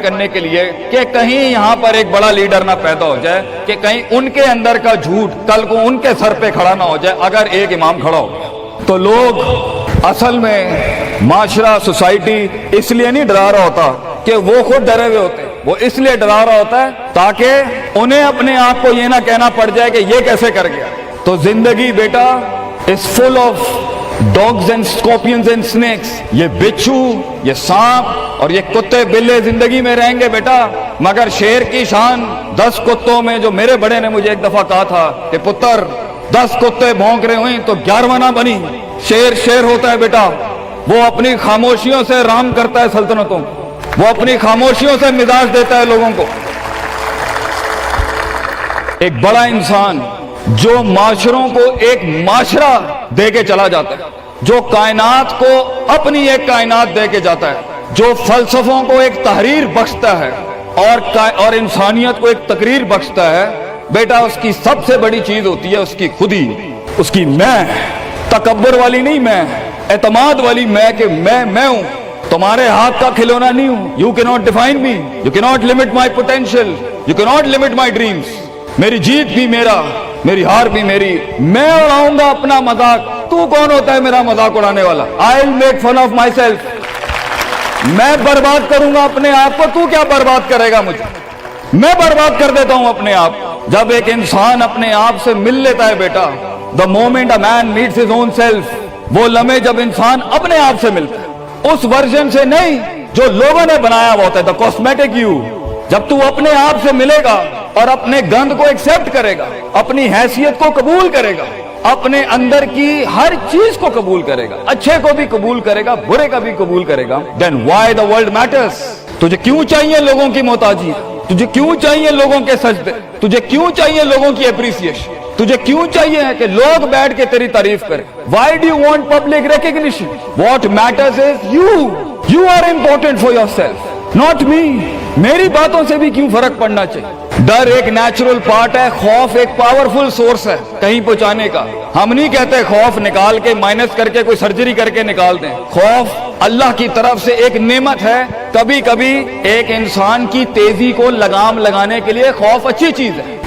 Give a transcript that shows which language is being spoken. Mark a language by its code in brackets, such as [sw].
[ur] کرنے کے لیے کہ کہیں یہاں پر ایک بڑا لیڈر نہ پیدا ہو جائے, کہ کہیں ان کے اندر کا جھوٹ کل کو ان کے سر پہ کھڑا نہ ہو جائے اگر ایک امام کھڑا ہو گیا. تو لوگ اصل میں معاشرہ سوسائٹی اس لیے نہیں ڈرا رہا ہوتا کہ وہ خود ڈرے ہوئے ہوتے, وہ اس لیے ڈرا رہا ہوتا ہے تاکہ انہیں اپنے آپ کو یہ نہ کہنا پڑ جائے کہ یہ کیسے کر گیا. تو زندگی بیٹا [en] is full of dogs and scorpions and snakes. [ur] یہ بچھو, یہ سانپ اور یہ کتے بلے زندگی میں رہیں گے بیٹا, مگر شیر کی شان 10 کتوں میں, جو میرے بڑے نے مجھے ایک دفعہ کہا تھا کہ [pa] پتر 10 کتے بھونک رہے ہوئیں تو 11واں نہ بنی. [ur] شیر ہوتا ہے بیٹا, وہ اپنی خاموشیوں سے رام کرتا ہے سلطنتوں, وہ اپنی خاموشیوں سے مزاج دیتا ہے لوگوں کو. ایک بڑا انسان جو معاشروں کو ایک معاشرہ دے کے چلا جاتا ہے, جو کائنات کو اپنی ایک کائنات دے کے جاتا ہے, جو فلسفوں کو ایک تحریر بخشتا ہے اور انسانیت کو ایک تقریر بخشتا ہے, بیٹا اس کی سب سے بڑی چیز ہوتی ہے اس کی خودی, اس کی میں. تکبر والی نہیں میں, اعتماد والی میں, کہ میں ہوں, تمہارے ہاتھ کا کھلونا نہیں ہوں. [en] You cannot define me, you cannot limit my potential, you cannot limit my dreams. [ur] میری جیت بھی میرا, میری ہار بھی میری. میں اڑاؤں گا اپنا مذاق, تو کون ہوتا ہے میرا مذاق اڑانے والا؟ [en] I'll make fun of myself. [ur] میں برباد کروں گا اپنے آپ کو, تو کیا برباد کرے گا مجھے؟ میں برباد کر دیتا ہوں اپنے آپ. جب ایک انسان اپنے آپ سے مل لیتا ہے بیٹا, [en] the moment a man meets his own self, [ur] وہ لمحے جب انسان اپنے آپ سے ملتا ہے, اس ورژن سے نہیں جو لوگوں نے بنایا ہوا ہوتا ہے, [en] the cosmetic you. [ur] جب تو اپنے آپ سے ملے گا اور اپنے گند کو ایکسپٹ کرے گا, اپنی حیثیت کو قبول کرے گا, اپنے اندر کی ہر چیز کو قبول کرے گا, اچھے کو بھی قبول کرے گا, برے کا بھی قبول کرے گا, [en] then why the world matters. [ur] تجھے کیوں چاہیے لوگوں کی محتاجی, تجھے کیوں چاہیے لوگوں کے سجدے, تجھے کیوں چاہیے لوگوں کی اپریسیشن, تجھے کیوں چاہیے کہ لوگ بیٹھ کے تیری تعریف کریں. [en] Why do you want public recognition? What matters is you are important for yourself, not me. [ur] میری باتوں سے بھی کیوں فرق پڑنا چاہیے. ڈر ایک نیچرل پارٹ ہے, خوف ایک پاورفل سورس ہے کہیں پہنچانے کا. ہم نہیں کہتے خوف نکال کے مائنس کر کے کوئی سرجری کر کے نکال دیں. خوف اللہ کی طرف سے ایک نعمت ہے. کبھی کبھی ایک انسان کی تیزی کو لگام لگانے کے لیے خوف اچھی چیز ہے.